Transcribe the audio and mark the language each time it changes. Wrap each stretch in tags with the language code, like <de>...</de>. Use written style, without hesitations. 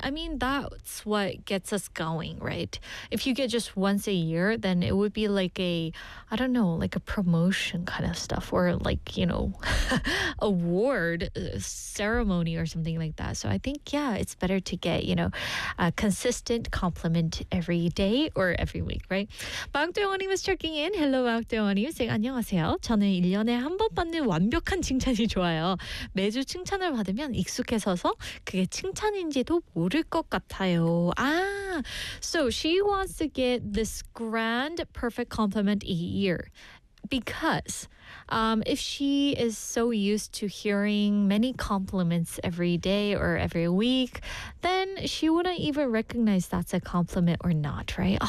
<en>I mean, that's what gets us going, right? If you get just once a year, then it would be like a, I don't know, like a promotion kind of stuff, or like, you know, award ceremony or something like that. So I think, yeah, it's better to get, you know, a consistent compliment every day or every week, right? 박도원님 was checking in. Hello, 박도원님. You say,</en> <ko>안녕하세요. 저는 1년에 한 번 받는 완벽한 칭찬이 좋아요. 매주 칭찬을 받으면 익숙해져서 그게 칭찬인지도 모를 것 같아요.</ko> <en>Ah, so she wants to get this grand perfect compliment a year because if she is so used to hearing many compliments every day or every week, then she wouldn't even recognize that's a compliment or not, right?</en>